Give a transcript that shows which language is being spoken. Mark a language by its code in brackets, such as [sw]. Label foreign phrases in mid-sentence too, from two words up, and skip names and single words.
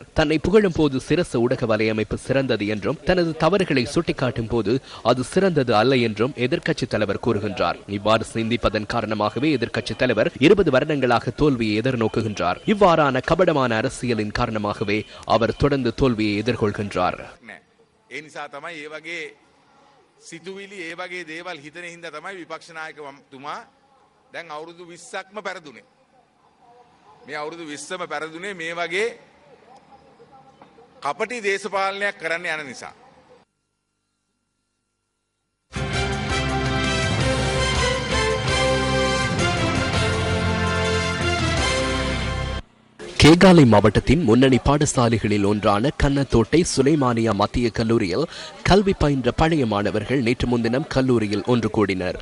[ta] தன்னை புகழும் போது சிரச ஊடக வலையமைப்பு சிறந்தது என்றும் தனது தவறுகளை சுட்டிக்காட்டும் போது அது சிறந்தது அல்ல என்றும் எதிர்க்கட்சித் தலைவர் கூறுகின்றார். இவ்வாறு சிந்திப்பதன் காரணமாகவே எதிர்க்கட்சித் தலைவர் 20 வருடங்களாக தோல்வியை எதிர்நோக்குகின்றார். இவ்வாறான கபடமான அரசியலின் காரணமாகவே அவர் தொடர்ந்து தோல்வியை எதிர்கொள்கின்றார். [si] දැන් අවුරුදු 20ක්ම පෙරදුනේ. මේ අවුරුදු 20ම පෙරදුනේ මේ වගේ කපටි දේශපාලනයක් කරන්න යන නිසා. [ta] கேகாலை மாவட்டத்தின் முன்னணி பாடசாலைகளில் ஒன்றான கண்ணத்தோட்டை சுலைமானியா மத்திய கல்லூரியில் கல்வி பயின்ற பழைய மாணவர்கள் நேற்று முன்தினம் கல்லூரியில் ஒன்று கூடினர்.